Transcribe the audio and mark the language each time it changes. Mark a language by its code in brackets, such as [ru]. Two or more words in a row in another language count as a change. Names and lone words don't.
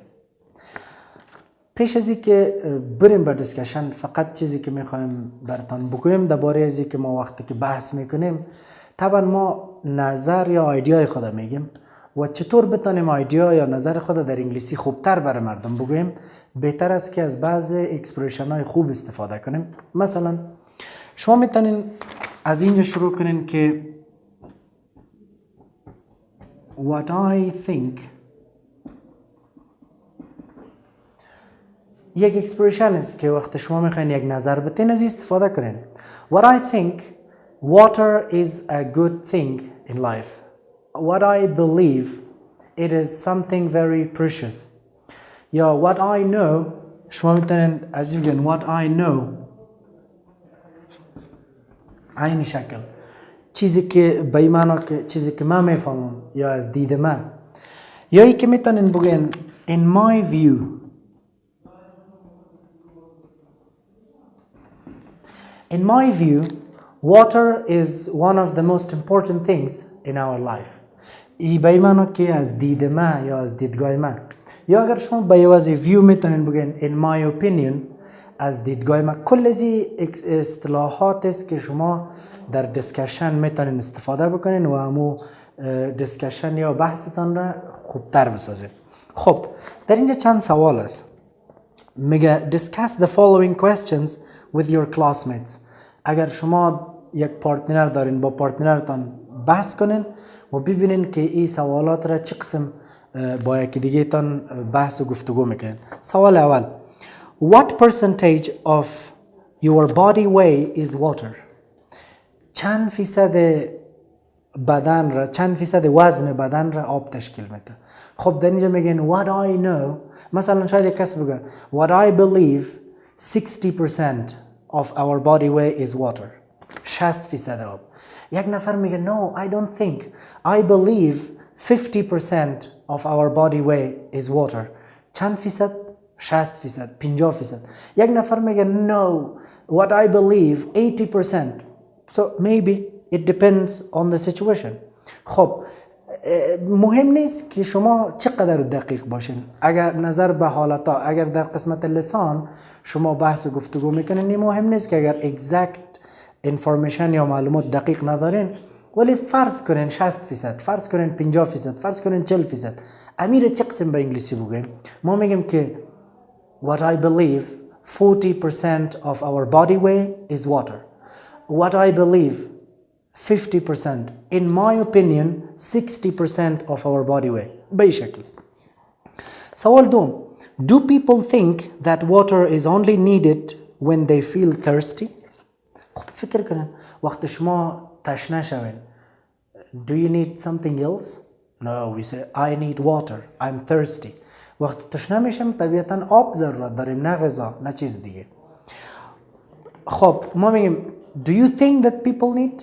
[fa] پیش از این که بریم بر دیسکشن فقط چیزی که میخوایم براتون بگویم درباره ازی که ما وقتی که بحث میکنیم طبعا ما نظر یا ایدیای خود میگیم و چطور بتانیم ایدیا یا نظر خود در انگلیسی خوبتر برای مردم بگویم بهتر است که از بعض اکسپرشن های خوب استفاده کنیم. مثلا شما میتونین از اینجا شروع کنین که [en] what I think [fa] یک اکسپرشن است که وقت شما میخواین یک نظر بتین از استفاده کنین. [en] What I think water is a good thing in life. What I believe it is something very precious. [fa] یا [en] what I know [fa] شما میتونین از این بگین [en] what I know [fa] این شکل چیزی که به معنی که چیزی که من میفهمم یا از دید من یا ای که میتونین بگین [en] in my view. In my view water is one of the most important things in our life. [fa] ای به معنی که از دید من یا از دیدگاه من یا اگر شما به یوازی ویو میتونین بگین [en] in my opinion [fa] از دیدگاه من. کل از اصطلاحات است که شما در دیسکشن میتونین استفاده بکنین و همو دیسکشن یا بحثتان را خوبتر بسازین. خب در اینجا چند سوال است. [en] میگه discuss the following questions with your classmates. [fa] اگر شما یک پارتنر دارین با پارتنرتان بحث کنین و ببینین که این سوالات را چه قسم با یکی دیگه تان بحث و گفتگو میکنین. سوال اول [en] What percentage of your body weight is water? [fa] چند فیصد بدن را چند فیصد وزن بدن را آب تشکیل میده. خب در اینجا میگین [en] what I know. [fa] مثلا شاید یک کس بگه [en] what I believe 60% of our body weight is water. [fa] 60% آب. یک نفر میگه [en] no I don't think I believe 50% of our body weight is water. [fa] چند فیصد؟ 60%، 50%. یک نفر میگه [en] no what I believe 80%. So maybe it depends on the situation. [fa] خب مهم نیست که شما چقدر دقیق باشین. اگر نظر به حالتا اگر در قسمت لسان شما بحث و گفتگو میکنین مهم نیست که اگر [en] exact information [fa] یا معلومات دقیق ندارین ولی فرض کنین 60%، فرض کنین 50%، فرض کنین 40%. امیر چه قسم به انگلیسی بگیم؟ ما میگیم که [en] what I believe 40% of our body weight is water. What I believe 50%. In my opinion 60% of our body weight. [fa] به این شکل. سوال دوم [en] Do people think that water is only needed when they feel thirsty? [fa] خب فکر کنن وقت شما تشنه شوین [en] Do you need something else? No, we say I need water. I'm thirsty. [fa] وقت تشنه میشم طبیعتا آب ضرورت داریم نه غذا نه چیز دیگه. خب ما میگیم [en] Do you think that people need?